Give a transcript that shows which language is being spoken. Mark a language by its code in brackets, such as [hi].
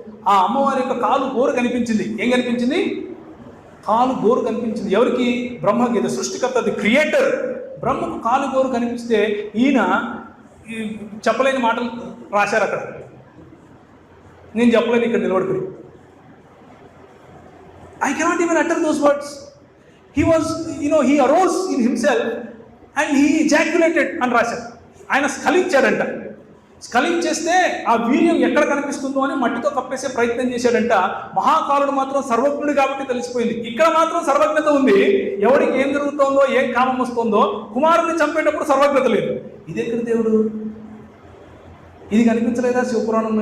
[te] ఆ అమ్మవారి యొక్క కాలు గోరు కనిపించింది. ఏం కనిపించింది? కాలు గోరు కనిపించింది. ఎవరికి? బ్రహ్మకి. ఇది సృష్టికర్త, ది క్రియేటర్. బ్రహ్మకు కాలు గోరు కనిపిస్తే ఈయన చెప్పలేని మాటలు రాశారు అక్కడ. నేను చెప్పలేను ఇక్కడ నిలబడుకుని. [en] I cannot even utter those words. He arose in himself and he ejaculated [te] అని రాశారు. ఆయన స్ఖలించాడంట. స్ఖలించేస్తే ఆ వీర్యం ఎక్కడ కనిపిస్తుందో అని మట్టితో కప్పేసే ప్రయత్నం చేశాడంట. మహాకాలుడు మాత్రం సర్వజ్ఞుడు కాబట్టి తెలిసిపోయింది. ఇక్కడ మాత్రం సర్వజ్ఞత ఉంది. ఎవరికి ఏం జరుగుతుందో, ఏం కామం వస్తుందో. కుమారుని చంపేటప్పుడు సర్వజ్ఞత లేదు. ఇది ఎక్కడ దేవుడు? ఇది కనిపించలేదా శివపురాణంలో?